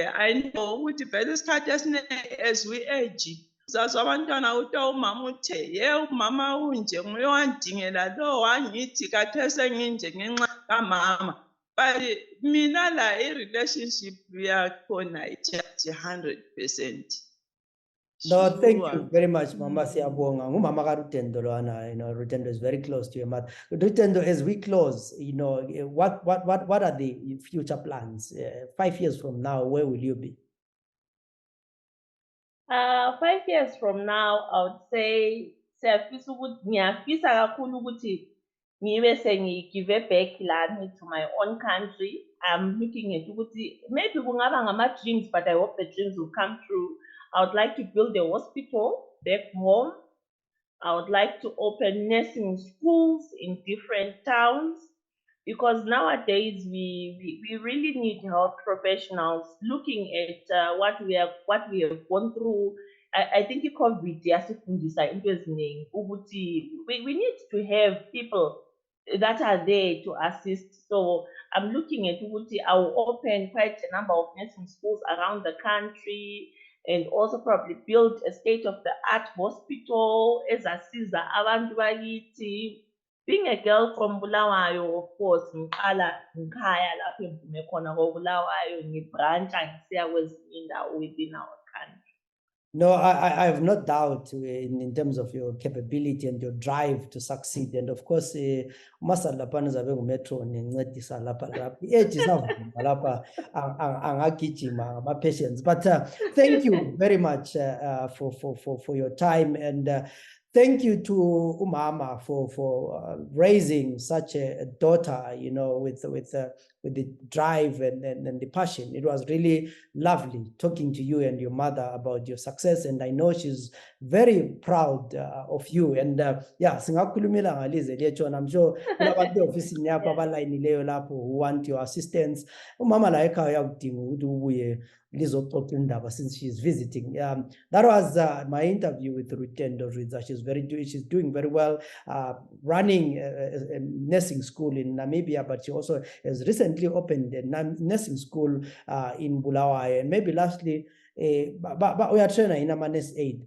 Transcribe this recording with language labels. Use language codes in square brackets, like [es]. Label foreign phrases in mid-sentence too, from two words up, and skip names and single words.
[en] I know [nd] ukuthi vele isikhathi esiningi [en] as we age [nd] uzazwa abantwana kuthiwa umama uthe ye umama unje nguye wandingela lo wangithi khathesi senginje ngenxa kamama. But mina la i-relationship yakhona just 100%. [en] No, thank you very much, [nd] Mama Siyabonga. Ngumama ka Rutendo lwana, [en] you know, Rutendo is very close to your mother. Rutendo, as we close, you know, what are the future plans? 5 years from now, where will you be? 5 years from now, I would say [nd] ngiyafisa kakhulu ukuthi ngibe sengigive [en] back lami to my own country. I'm looking at ukuthi maybe [nd] kungaba ngama [en] dreams, but I hope the dreams will come true. I would like to build a hospital back home. I would like to open nursing schools in different towns, because nowadays we really need health professionals looking at what we have gone through. I think COVID [nd] yasifundisa into eziningi ukuthi [en] we need to have people that are there to assist. So I'm looking at ukuthi I will open quite a number of nursing schools around the country, and also probably build a state-of-the-art hospital [nd] ezasiza abantu bakithi. [en] Being a girl from Bulawayo, of course, [nd] ngiqala ngikhaya lapho engivume khona koBulawayo, ngibrancha ngisiya kwezinye indawo [en] within our country. No, I have no doubt in terms of your capability and your drive to succeed. And of course, [nd] umasalapana zabe ngumetro nencedisa lapha. [en] Age is not [nd] lapha angagijima ama [en] patients. But thank you very much for your time, and thank you to Umama for raising such a daughter, you know, with the drive and the passion. It was really lovely talking to you and your mother about your success, and I know she's very proud of you. And yeah, [nd] singakhulumela ngalize letho, [en] I'm sure [nd] kulabantu ofisini yakho abalayinileyo lapho [en] who want your assistance. [nd] Umama la ekhaya uyakudinga ukuthi ubuye lizoxoxa indaba [en] since she's visiting. That was my interview with Rutendo Zvidza. She's doing very well, running a nursing school in Namibia, but she also has recently opened a nursing school in Bulawayo. And maybe lastly, but we are training in a nurse aid.